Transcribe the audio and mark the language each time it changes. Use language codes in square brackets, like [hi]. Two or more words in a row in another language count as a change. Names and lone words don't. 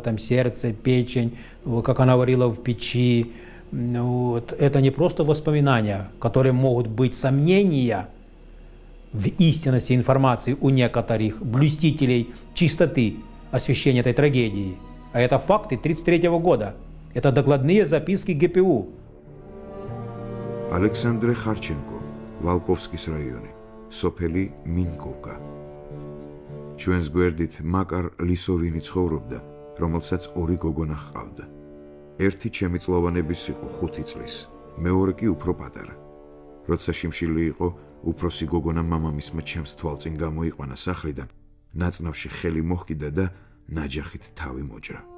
[ru] там сердце, печень, вот, как она варила в печи, вот, это не просто воспоминания, которые могут быть сомнения в истинности информации у некоторых блюстителей чистоты освещения этой трагедии, а это факты 1933 года, это докладные записки ГПУ. Александр Харченко, Волковский район. [ka] სოფელი მინკოვკა. ჩვენს გვერდით მაკარ ლისოვინი ცხოვრობდა, რომელსაც 2 გოგონა ჰყავდა. ერთი ჩემი წლოვანების იყო 5 წლის, მეორე კი უფრო პატარა. როცა შიმშილი იყო, უფროსი გოგონა მამამისმა ჩემს თვალწინ გამოიყვანა სახლიდან, ნაწნავში ხელი მოჰკიდა და ნაჯახით თავი მოჭრა.